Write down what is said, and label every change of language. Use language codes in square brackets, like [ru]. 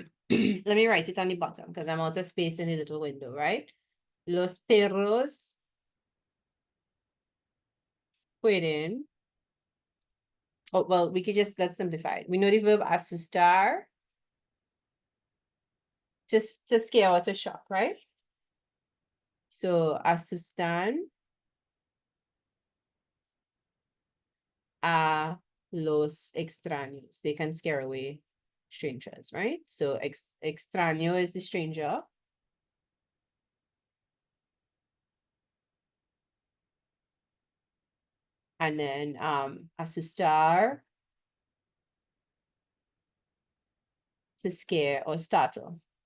[en] Let me write it on the bottom because I'm out of space in the little window, right? [es] Los perros pueden. [en] Oh, well, we could just, let's simplify it. We know the verb asustar, just to scare or to shock, right? [es] So asustan a los extraños. [en] They can scare away strangers, right? So extraño is the stranger. And then asustar, to scare or startle.